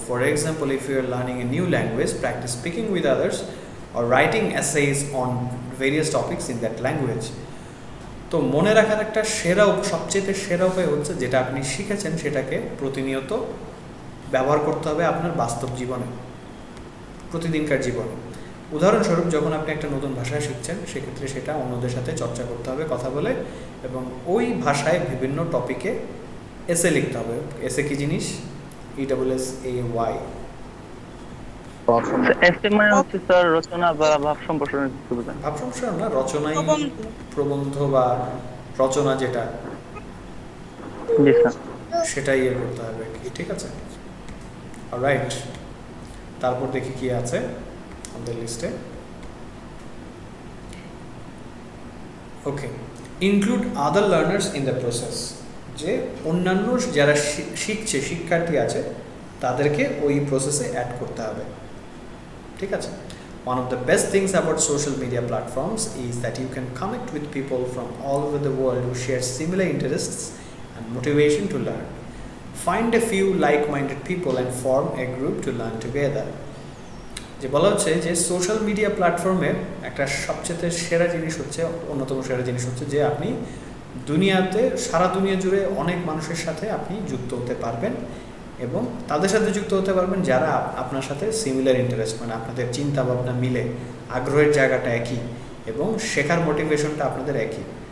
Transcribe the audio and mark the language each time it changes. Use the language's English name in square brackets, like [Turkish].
[English] For example, if you are learning a new language, practice speaking with others or writing essays on various topics in that language. [Bangla] তো মনে রাখার একটা সবচেয়ে সেরা উপায় হচ্ছে যেটা আপনি শিখেছেন সেটাকে প্রতিনিয়ত ব্যবহার করতে হবে আপনার বাস্তব জীবনে, প্রতিদিনকার জীবনে। উদাহরণস্বরূপ, যখন আপনি একটা নতুন ভাষা শিখছেন, সেক্ষেত্রে সেটা অন্যদের সাথে চর্চা করতে হবে কথা বলে, এবং ওই ভাষায় বিভিন্ন টপিকে এসে লিখতে হবে। এসে কি জিনিস? ESSAY। এসে মানে হচ্ছে স্যার রচনা বা ভাব সম্প্রসারণের কিছু বোঝায়। ভাব সম্প্রসারণ না, রচনাই, প্রবন্ধ বা রচনা যেটা, জি স্যার। সেটাই ইয়ে করতে হবে কি, ঠিক আছে? অলরাইট, তারপর দেখি কি আছে আমাদের লিস্টে। ওকে, [English] include other learners in the process, [Bangla] যে অন্যান্য যারা শিখছে, শিক্ষার্থী আছে, তাদেরকে ওই প্রসেসে অ্যাড করতে হবে, ঠিক আছে? [English] One of the best things about social media platforms is that you can connect with people from all over the world who share similar interests and motivation to learn. Find a few like-minded people and form a group to learn together. [Bangla] যে বলা হচ্ছে যে social media প্ল্যাটফর্মের একটা সবচেয়ে সেরা জিনিস হচ্ছে, অন্যতম সেরা জিনিস হচ্ছে যে আপনি দুনিয়াতে, সারা দুনিয়া জুড়ে অনেক মানুষের সাথে আপনি যুক্ত হতে পারবেন, এবং তাদের সাথে যুক্ত হতে পারবেন যারা আপনার সাথে সিমিলার ইন্টারেস্ট, মানে আপনাদের চিন্তা ভাবনা মিলে, আগ্রহের জায়গাটা একই এবং শেখার মোটিভেশনটা আপনাদের একই।